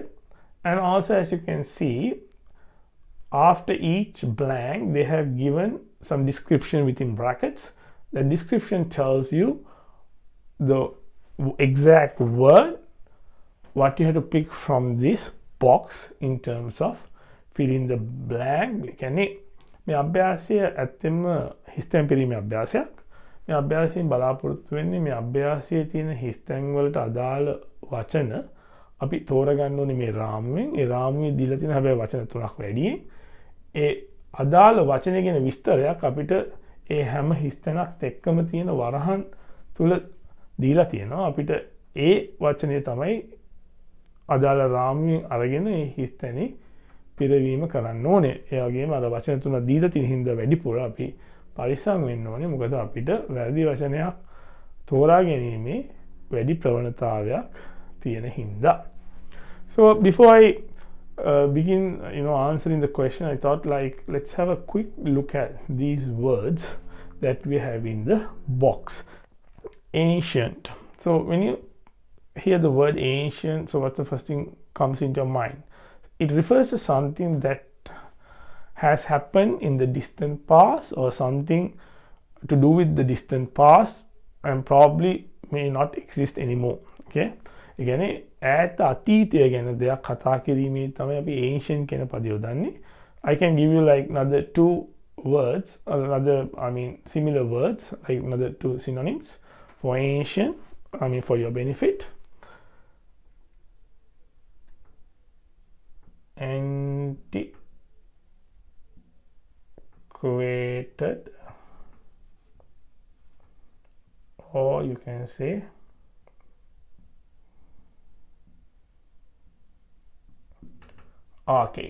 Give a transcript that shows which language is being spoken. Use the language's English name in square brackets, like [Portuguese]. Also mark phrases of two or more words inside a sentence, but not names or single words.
[English] And also, as you can see, after each blank they have given some description within brackets. The description tells you the exact word what you have to pick from this box in terms of fill in the blank. [Sinhala] කියන්නේ මේ අභ්‍යාසය ඇත්තම හිස්තැන් පිරීමේ අභ්‍යාසයක්. මේ අභ්‍යාසයෙන් බලාපොරොත්තු වෙන්නේ මේ අභ්‍යාසයේ තියෙන හිස්තැන් වලට අදාළ වචන අපි තෝරගන්න ඕනේ මේ රාමුවෙන්. ඒ රාමුවේ දීලා තියෙන හැබැයි වචන 3ක් වැඩි. ඒ අදාළ වචනේ ගැන විස්තරයක් අපිට ඒ හැම හිස්තැනක් එක්කම තියෙන වරහන් තුල දීලා තියෙනවා. අපිට ඒ වචනේ තමයි අදාළ රාමුවෙන් අරගෙන ඒ හිස්තැනේ පිරවීම කරන්න ඕනේ. ඒ වගේම අර වචන 3 දීලා තියෙන හින්දා වැඩිපුර අපි පරිස්සම් වෙන්න ඕනේ. මොකද අපිට වැරදි වචනයක් තෝරා ගැනීමේ වැඩි ප්‍රවණතාවයක් තියෙන හින්දා. [English] So before I begin answering the question, I thought let's have a quick look at these words that we have in the box. Ancient. So when you hear the word ancient, so what's the first thing comes into your mind? It refers to something that has happened in the distant past or something to do with the distant past and probably may not exist anymore. Okay? Again, [Sinhala] ඈත අතීතය ගැන දෙයක් කතා කිරීමේ තමයි අපි ancient කියන පදය යොදන්නේ. [English] I can give you another 2 words, similar words, like another 2 synonyms for ancient, for your benefit. Antiquated, or you can say archaic.